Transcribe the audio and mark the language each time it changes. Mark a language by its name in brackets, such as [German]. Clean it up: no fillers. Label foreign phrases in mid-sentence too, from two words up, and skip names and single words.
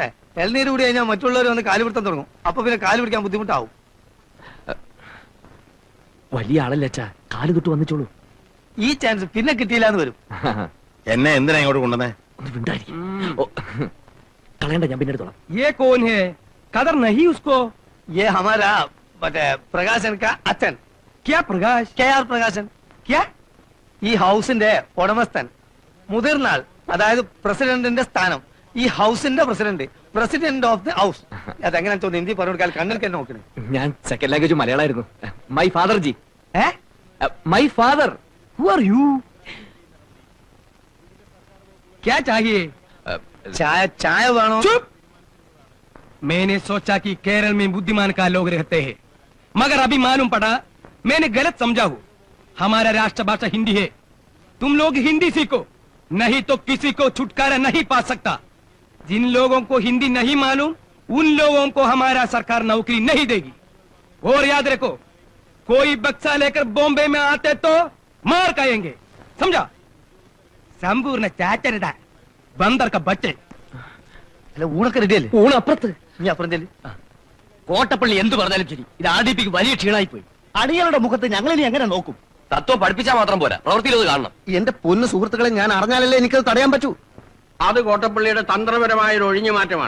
[Malayalam] എൽനീര് കൂടി കഴിഞ്ഞാൽ മറ്റുള്ളവർ വന്ന് കാല് പിടുത്തം തുടങ്ങും. അപ്പൊ പിന്നെ കാല് പിടിക്കാൻ ബുദ്ധിമുട്ടാവും. വലിയ ആളല്ലേ അച്ഛാ, കാല് തൊട്ട് വന്നിച്ചോളൂ. ഈ ചാൻസ് പിന്നെ കിട്ടിയില്ലാന്ന് വരും. എന്നെ എന്തിനാ ഇങ്ങോട്ട് കൊണ്ടുവന്നേ? ഒന്ന് വിണ്ടായിരിക്കും. കളയണ്ട, ഞാൻ പിന്നെ എടുത്തോളാം. [Hindi] ये कौन है? कदर नहीं उसको। ये हमारा मटे പ്രകാശൻ का അച്ഛൻ. क्या प्रकाश? KR പ്രകാശൻ. क्या? [Malayalam] ഈ ഹൗസിന്റെ ഉടമസ്ഥൻ, മുതിർന്ന ആൾ, അതായത് പ്രസിഡന്റിന്റെ സ്ഥാനം. ഈ ഹൗസിന്റെ [English] President of the House. [Malayalam] അതെങ്ങനെ തോന്നുന്നു ഹിന്ദി പറഞ്ഞാൽ കണ്ണിൽ തന്നെ നോക്കണേ. ഞാൻ സെക്കൻഡ് ലാംഗ്വേജ് മലയാളമായിരുന്നു. [English] My father ji. [Hindi] है? [English] My father. Who are you? [Hindi] क्या चाहिए? [Malayalam] ചായ വേണോ? [Hindi] चुप! मैंने सोचा कि केरल में बुद्धिमान का लोग रहते हैं, मगर अभी मालूम पड़ा मैंने गलत समझा हूँ। हमारा राष्ट्रभाषा हिंदी है। तुम लोग हिंदी सीखो, नहीं तो किसी को छुटकारा नहीं पा सकता। जिन लोगों को हिंदी नहीं मालूम उन लोगों को हमारा सरकार नौकरी नहीं देगी। और याद रखो, कोई बक्सा लेकर बॉम्बे में आते तो मार खाएंगे, समझा? संपूर्ण चाचरदा बंदर का बच्चे। [Malayalam] അല്ല ഊണൊക്കെ റെഡിയല്ലേ? ഊണ് അപ്പുറത്ത്. നീ അപ്പുറം ചെല്ലു. കോട്ടപ്പള്ളി എന്ത് പറഞ്ഞാലും ശരി, ഇത് ആർഡിപിക്ക് വലിയ ക്ഷീണായി പോയി. അടിയാളുടെ മുഖത്ത് ഞങ്ങളിനി എങ്ങനെ നോക്കും? തത്വം പഠിപ്പിച്ചാൽ മാത്രം പോരാ, പ്രവൃത്തിയിൽ അത് കാണണം. എന്റെ പൊന്നു സുഹൃത്തുക്കളെ, ഞാൻ അറിഞ്ഞാലല്ലേ എനിക്കത് തടയാൻ പറ്റൂ. അത് കോട്ടപ്പള്ളിയുടെ തന്ത്രപരമായ ഒരു ഒഴിഞ്ഞു മാറ്റമാണ്.